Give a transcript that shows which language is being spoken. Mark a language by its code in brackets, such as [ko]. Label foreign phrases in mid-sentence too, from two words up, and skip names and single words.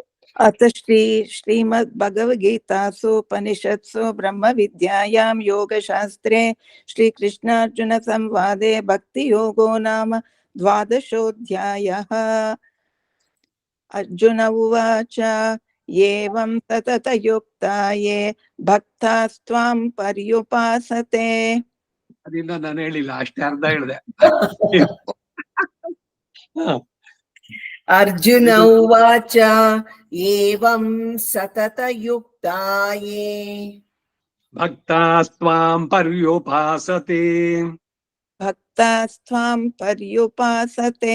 [sa] अथ श्रीमद्भगवद्गीतासु उपनिषत्सु ब्रह्मविद्यायां योगशास्त्रे श्रीकृष्णार्जुनसंवादे भक्तियोगो नाम 12ोऽध्यायः। अर्जुन उवाच एवं सततयुक्ता ये भक्तास्त्वां पर्युपासते। [kn] ಅದರಿಂದ ನಾನು ಹೇಳಿಲ್ಲ, ಅಷ್ಟೇ ಅರ್ಧ ಹೇಳಿದೆ. [sa] ಅರ್ಜುನ ಉವಾಚ ಏವಂ ಸತತಯುಕ್ತಾ ಯೇ ಭಕ್ತಾಸ್ತ್ವಾಂ ಪರ್ಯುಪಾಸತೆ. ಭಕ್ತಾಸ್ತ್ವಾಂ पर्युपासते